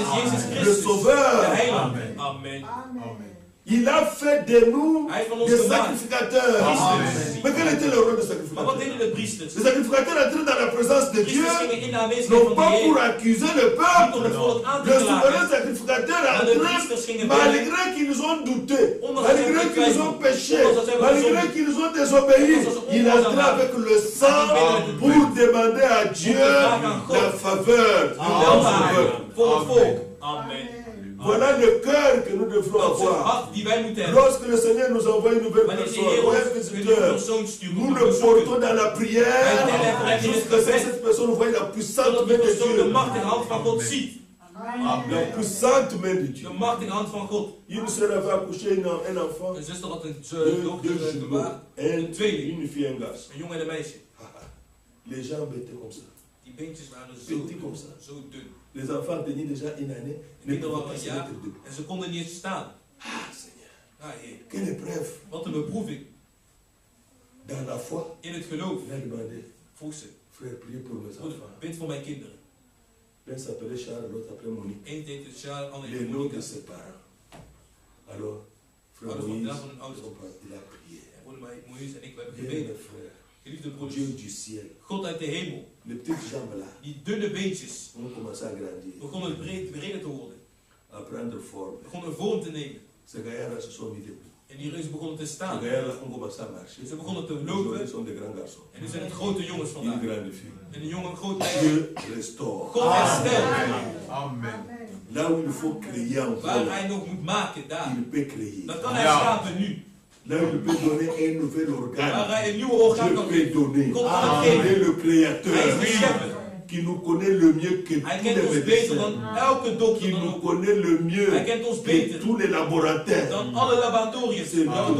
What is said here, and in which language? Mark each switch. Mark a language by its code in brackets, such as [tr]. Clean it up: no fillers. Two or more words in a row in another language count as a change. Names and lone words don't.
[fr] Jésus-Christ, [nl] Jezus [fr] le [nl] Christus. De [fr] Sauveur. [nl] Heiland. Amen. Amen. Amen. [fr] Il a fait de nous [nl] Hij heeft van ons [fr] des [nl] gemaakt. [fr] sacrificateurs. [nl] Priesters. [fr] Mais quel était le rôle des [nl] Maar wat [fr] sacrificateurs? [nl] deden de priesters? [fr] Les sacrificateurs entraient dans la présence de Dieu, [nl] Priesters gingen in de aanwezigheid [fr] non [nl] van de [fr] pas pour [nl] Heer. [fr] accuser le [nl] Niet om [fr] peuple. [nl] het volk aan te [fr] Les souverains [nl] klagen. [fr] sacrificateurs [nl] Maar de [fr] entraient, [nl] priesters gingen binnen. [fr] malgré qu'ils ont douté, [nl] Ondanks [fr] malgré [nl] dat zij [fr] qu'ils ont [nl] twijfelden. [fr] péché, [nl] Ondanks dat zij [fr] malgré [nl] bezonnen. [fr] qu'ils ont désobéi, [nl] Ondanks dat ze [fr] ils [nl] ongehoorzaam [fr] entraient [nl] waren. [fr] avec le sang [nl] Amen. [fr] pour demander à Dieu [nl] vragen aan God. [fr] la faveur [nl] De [fr] du [nl] welvaart [fr] peuple. [nl] voor het volk. Amen. Amen. [fr] Voilà le cœur que nous devrons [nl] Dat is het [fr] avoir. [nl] hart die wij moeten hebben. [fr] Lorsque le Seigneur nous envoie une nouvelle [nl] Wanneer de [fr] personne, [nl] Heer [fr] ou un [nl] ons een nieuwe [fr] visiteur, [nl] persoon stuurt om [fr] nous [nl] te [fr] le [nl] bezoeken, [fr] portons dans la prière [nl] Wij [fr] jusqu'à ce que cette personne voie la puissante [nl] zodat [fr] main [nl] die [fr] de [nl] persoon de [fr] Dieu. [nl] machtige hand van God ziet. [fr] La puissante main de Dieu. [nl] De machtige hand van God. [fr] Une sœur avait accouché un enfant, [nl] Een zuster had een [fr] deux [nl] dochter [fr] jumeaux, [nl] gebaard, [fr] un, [nl] tweeling. [fr] une fille et un garçon. [nl] Een jongen en een meisje. [fr] Les jambes étaient comme ça. [nl] Die beentjes waren [fr] Petit comme ça. [nl] zo dun. [fr] Les enfants tenaient déjà une année, ne [nl] Kinderen [fr] pouvaient [nl] waren [fr] pas [nl] een [fr] se [nl] jaar [fr] mettre debout. [nl] en ze konden niet eens staan. [fr] Ah Seigneur, [nl] Ah, Heer, [fr] quelle épreuve. [nl] wat een beproeving. [fr] Dans la foi, [nl] In het geloof [fr] il a demandé, [nl] vroeg ze, [fr] frère, priez pour mes [nl] broeder, [fr] enfants. [nl] bid voor mijn kinderen. [fr] L'un s'appelait Charles, l'autre s'appelait Monique. [nl] Eén heette Charles, ander [fr] Les [nl] heette [fr] noms de [nl] Monica. [fr] ses parents. Alors, frère [nl] Ouders van [fr] Moïse, [nl] de naam van hun ouders. [fr] il a prié. [nl] En broeder Moïse en ik, we hebben [fr] Bien, [nl] gebeden. [fr] mes frères, [nl] Geliefde [fr] Dieu [nl] broeders, [fr] du ciel, [nl] God uit de hemel, [fr] les petites jambes là, [nl] die dunne beentjes, [fr] ont commencé à grandir, [nl] begonnen breder te worden. [fr] à prendre forme. [nl] Begonnen vorm te nemen. [fr] Ces gaillards-là se sont mis debout. [nl] En die reuzen begonnen te [fr] Ces [nl] staan. [fr] gaillards-là ont commencé à marcher. [nl] Ze begonnen te [fr] Aujourd'hui, [nl] lopen. [fr] ils sont des grands garçons. [nl] En nu zijn het grote jongens [fr] Une [nl] vandaag. [fr] grande fille. [nl] En een jongen, een groot meisje. [fr] Dieu restaure. [nl] God herstelt. Amen. [fr] Là où il faut créer encore, [nl] Waar hij nog moet maken, daar. [fr] il peut créer. [nl] Dat kan hij Ja. schapen nu. [fr] Là où il peut donner un nouvel [nl] Waar [fr] organe, [nl] hij een nieuwe orgaan [fr] Dieu [nl] kan [fr] peut [nl] geven. [fr] donner. [nl] God kan Amen. het [fr] Il est [nl] geven. [fr] le [nl] Hij [fr] créateur [nl] is de schepper. [fr] qui nous connaît le mieux que [nl] Hij [fr] tous [nl] kent [fr] les [nl] ons beter [fr] médecins, [nl] dan elke dokter. [fr] qui [nl] Dan [fr] nous [nl] ook. [fr] connaît le mieux [nl] Hij kent ons [fr] que [nl] beter [fr] tous les laboratoires. [nl] dan alle laboratoriums. [fr] C'est lui qui nous a